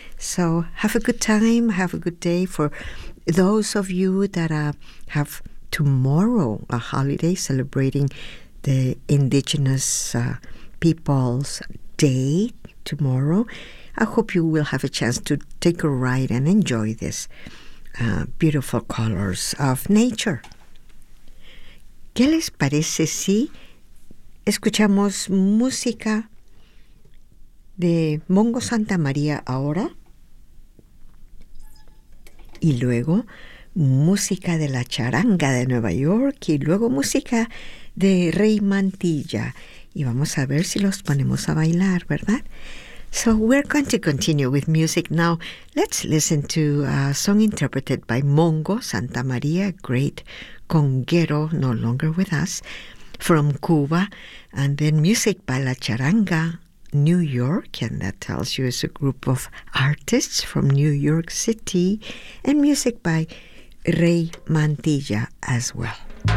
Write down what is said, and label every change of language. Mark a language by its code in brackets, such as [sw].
[en] So have a good time, have a good day. For those of you that have tomorrow a holiday celebrating the Indigenous People's Day tomorrow, I hope you will have a chance to take a ride and enjoy this beautiful colors of nature. [es] ¿Qué les parece si escuchamos música de Mongo Santa María ahora? Y luego música de la charanga de Nueva York y luego música de Rey Mantilla. Y vamos a ver si los ponemos a bailar, ¿verdad? [en] So we're going to continue with music now. Let's listen to a song interpreted by Mongo Santa María, great conguero, no longer with us, from Cuba, and then music by La Charanga, New York, and that tells you it's a group of artists from New York City, and music by Rey Mantilla as well.